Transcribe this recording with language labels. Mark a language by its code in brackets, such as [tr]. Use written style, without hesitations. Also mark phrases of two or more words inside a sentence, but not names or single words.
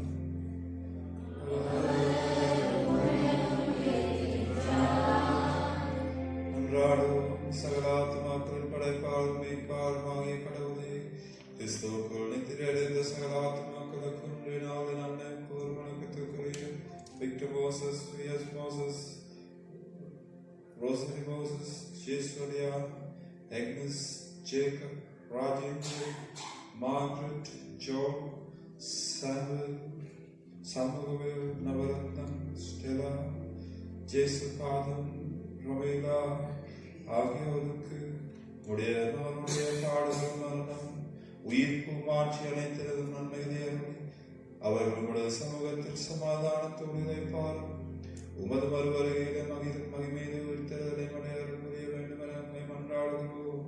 [ta] அன்றாடும் சகலாத்மாக்கள் படைப்பாளர் மீட்பாளருமாகிய கடவுளே, கிறிஸ்துவுக்குள் நித்திரையடைந்த சகலாத்மாக்களுக்கும் நாளை நன்மை கூறு வணக்கத்துக்குரிய விக்டர் மோசஸ், விஎஸ் மோசஸ், Rosemary Moses, Sheshwarya, Agnes, Jacob, Rajendra, Margaret, Joe, Samuel, Samuel, Navaratnam, Stella, Jesupadam, Ravela, ஆகியோருக்கு உடைய பாடுகள் மரணம் உயிர்ப்பு மாற்றி அனைத்தினது நன்மைகளை அவர்களுடைய சமூகத்தில் சமாதானத்தோடு இணைப்பார். உமது மறுவருகையில மகிமையை உயிர்த்தலை புரிய வேண்டும் என நம்மை மன்றாடுகிறோம்.